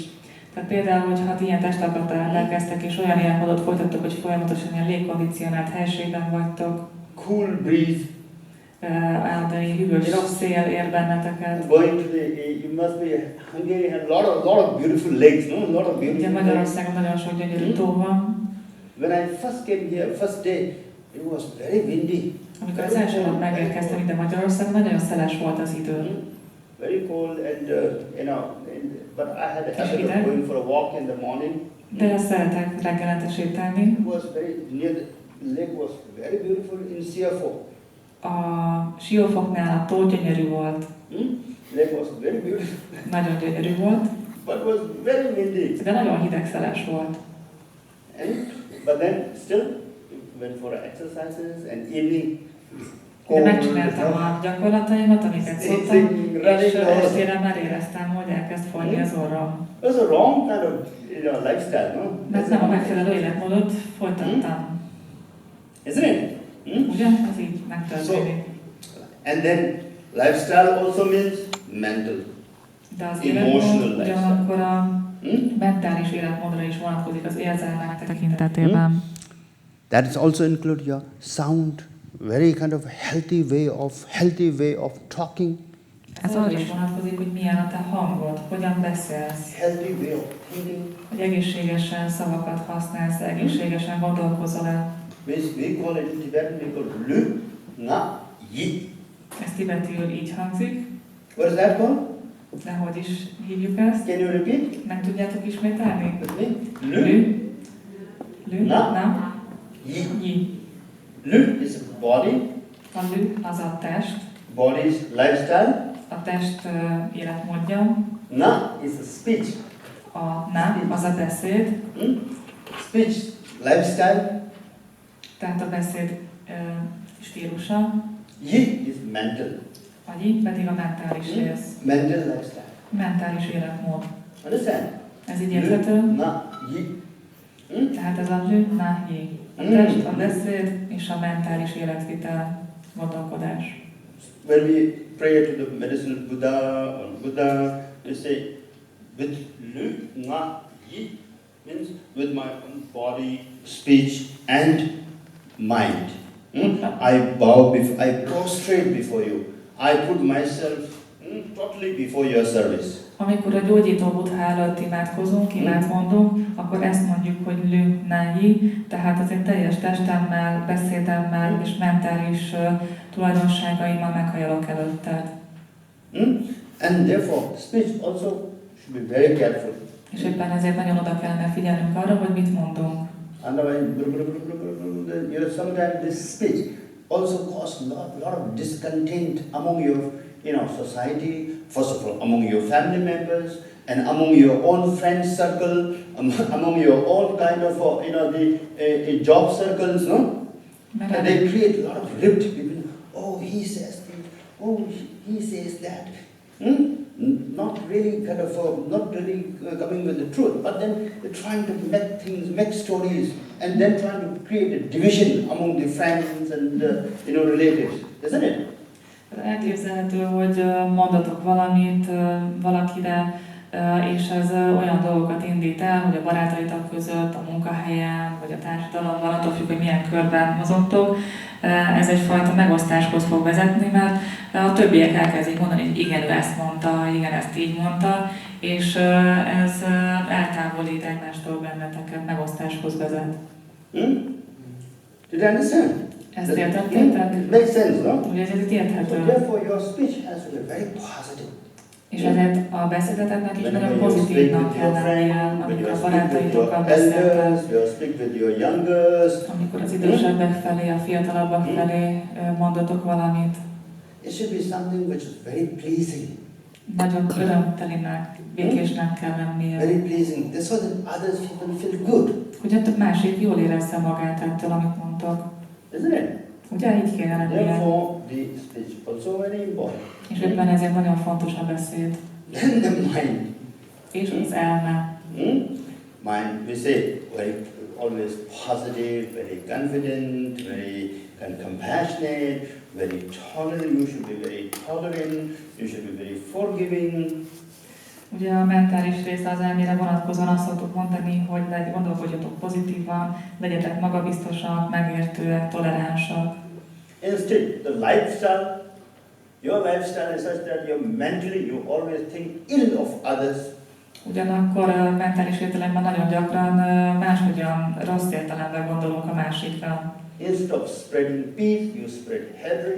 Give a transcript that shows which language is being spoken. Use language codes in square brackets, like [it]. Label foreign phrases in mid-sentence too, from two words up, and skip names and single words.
[hu] Tehát például, hogyha ilyen testalkattal rendelkeztek, és olyan életmódot folytattok, hogy folyamatosan ilyen légkondicionált helységben vagytok, [en] cool breeze, [hu] áldani hűvös szél ér benneteket. [en] Going to you must be Hungary has lot of beautiful lakes, no? Lot of beautiful. [hu] Ugye Magyarországon nagyon sok gyönyörű tó van. [en] When I first came here, first day, it was very windy. [hu] Amikor az első nap megérkeztem ide Magyarországon, nagyon szeles volt az idő. [en] Very cold and but I had a habit of going for a walk in the morning. [hu] De szeretek reggelente sétálni. [en] It was very near the lake was very beautiful in Siafok. [hu] A Siófoknál a tó gyönyörű volt. [en] Lake was very beautiful. [hu] Nagyon gyönyörű volt. [en] But was very windy. [hu] De nagyon hideg-szeles volt. [en] But then still went for exercises and evening. [hu] De megcsináltam a gyakorlataimat, amiket szoktam, és estére már éreztem, hogy elkezd folyni az orrom. [en] It was a wrong kind of lifestyle, no? [hu] Mert nem a megfelelő életmódot folytattam. [en] Isn't it? [hu] Ugye? Ez így megtörténik. [en] And then lifestyle also means mental, [hu] de az [en] emotional [hu] ugyanakkor a mentális életmódra is vonatkozik az érzelmek tekintetében. [en] That is also include your sound, very kind of healthy way of talking. [hu] Ez arra is vonatkozik, hogy milyen a te hangod, hogyan beszélsz. [en] Healthy way of thinking. [hu] Hogy egészségesen szavakat használsz, egészségesen gondolkozol-e. [en] We call it in Tibetan, we call [bo] lü, na, yi. [hu] Ez tibetiül így hangzik. [en] What is that called? [hu] De hogy is hívjuk ezt? [en] Can you repeat? [hu] Nem tudjátok ismételni? [en] Lü, na, yi. Lü is a body. [hu] A lü az a test. [en] Body's lifestyle. [hu] A test életmódja. [en] Na is a speech. [hu] A na az a beszéd. [en] Speech, lifestyle. [hu] Tehát a beszéd stílusa. [en] Yi is mental. [hu] A yi pedig a mentális rész. [en] Mental lifestyle. [hu] Mentális életmód. [en] Understand? [hu] Ez így érthető? [bo] Na, yi. [hu] Tehát ez a [bo] lü, na, yi. [hu] A test, a beszéd és a mentális életvitel, gondolkodás. [en] When we pray to the medicinal Buddha, we say, with [bo] lü, na, yi, [en] means with my own body, speech and mind. I bow before, I prostrate before you. I put myself totally before your service. [hu] Amikor a gyógyító Buddha előtt imát mondunk, akkor ezt mondjuk, hogy [bo] lü náji, [hu] tehát az én teljes testemmel, beszédemmel és mentális tulajdonságaimmal meghajolok előtted. [en] And therefore, speech also should be very careful. [hu] És éppen ezért nagyon oda kellene figyelnünk arra, hogy mit mondunk. [en] Otherwise, sometimes this speech also causes a lot of discontent among your society, first of all among your family members, and among your own friend circle, among your own kind of the job circles, no? And they create a lot of rift between, oh, he says this, oh, he says that. Not really coming with the truth, but then they're trying to make stories, and then trying to create a division among the friends and relatives, isn't it? [hu] Elképzelhető, hogy mondatok valamit valakire, és ez olyan dolgokat indít el, hogy a barátaitok között, a munkahelyen, vagy a társadalomban, attól függ, hogy milyen körben mozogtok, ez egyfajta megosztáshoz fog vezetni, mert a többiek elkezdik mondani, hogy igen, ő ezt mondta, igen, ezt így mondta, és ez eltávolít egymástól benneteket, megosztáshoz vezet. [en] Did you understand? [hu] Ezt értettétek? [en] It makes sense, no? [hu] Ugye ez itt érthető. [en] So therefore your speech has to be very positive. [hu] És ezért a beszédeteknek is nagyon pozitívnak kell lennie, amikor a barátaitokkal beszéltek, amikor az idősebbek felé, a fiatalabbak felé mondatok valamit. [en] It should be something which is very pleasing. [hu] Nagyon örömtelinek, békésnek kell lennie. [en] Very pleasing. So that others people feel good. [hu] Hogy a másik jól érezze magát ettől, amit mondtok. [en] Isn't it? [hu] Ugye így kéne lennie. [en] Therefore, the speech also very important. [hu] És éppen ezért nagyon fontos a beszéd. [en] Then the mind. [hu] És az elme. [en] Mind, we say, very always positive, very confident, very compassionate, very tolerant. You should be very tolerant. You should be very forgiving. [hu] Ugye a mentális része az elmére vonatkozóan azt szoktuk mondani, hogy gondolkodjatok pozitívan, legyetek magabiztosak, megértőek, toleránsak. [en] Instead, the lifestyle, your lifestyle is such that you always think ill of others. [hu] Ugyanakkor mentális értelemben nagyon gyakran máshogyan rossz értelemben gondolunk a másikra. [en] Instead of spreading peace, you spread hatred.